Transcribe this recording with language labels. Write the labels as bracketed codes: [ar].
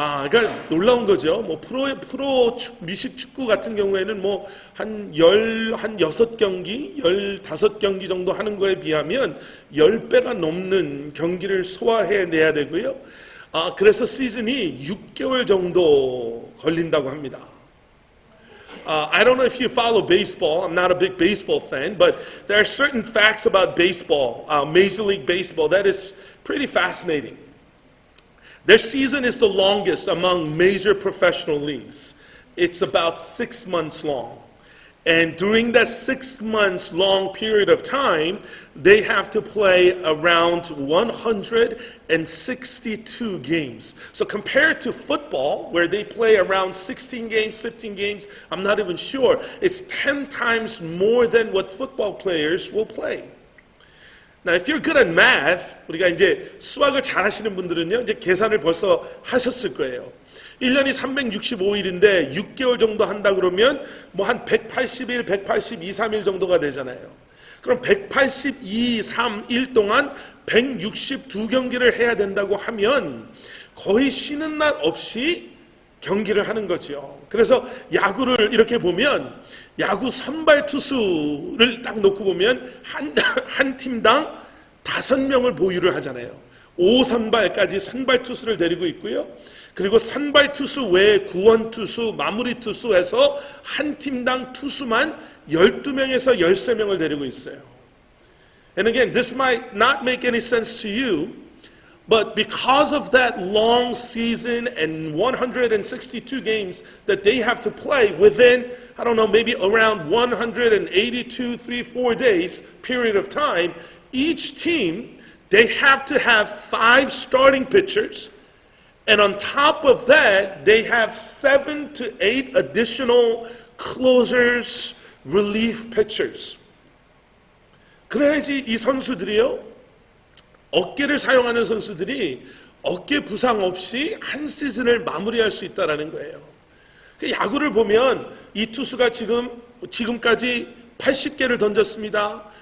[ko] 그러니까 놀라운 거죠. 프로 미식 축구 같은 경우에는 한 6경기, 15경기 정도 하는 거에 비하면 10배가 넘는 경기를 소화해내야 되고요. 그래서 시즌이 6개월 정도 걸린다고 합니다. [en] I don't know if you follow baseball. I'm not a big baseball fan, but there are certain facts about baseball, Major League Baseball, that is pretty fascinating. Their season is the longest among major professional leagues. It's about 6 months long. And during that 6 months long period of time, they have to play around 162 games. So compared to football, where they play around 16 games, 15 games, I'm not even sure, it's 10 times more than what football players will play. Now, if you're good at math, [ko] 우리가 이제 수학을 잘 하시는 분들은요, 이제 계산을 벌써 하셨을 거예요. 1년이 365일인데 6개월 정도 한다 그러면 한 180일, 182, 3일 정도가 되잖아요. 그럼 182, 3일 동안 162경기를 해야 된다고 하면 거의 쉬는 날 없이 경기를 하는 거죠. 그래서 야구를 이렇게 보면 야구 선발 투수를 딱 놓고 보면 한 팀당 5명을 보유를 하잖아요. 5선발까지 선발 투수를 데리고 있고요. 그리고 선발 투수 외에 구원 투수, 마무리 투수 해서 한 팀당 투수만 12명에서 13명을 데리고 있어요. [en] And again, this might not make any sense to you, but because of that long season and 162 games that they have to play within, I don't know, maybe around 182, 3, 4 days period of time, each team, they have to have 5 starting pitchers. And on top of that, they have 7 to 8 additional closers, relief pitchers. [ko] 그래야지 이 선수들이요, 어깨를 사용하는 선수들이 어깨 부상 없이 한 시즌을 마무리할 수 있다는 거예요. 야구를 보면 이 투수가 지금까지 80개를 던졌습니다.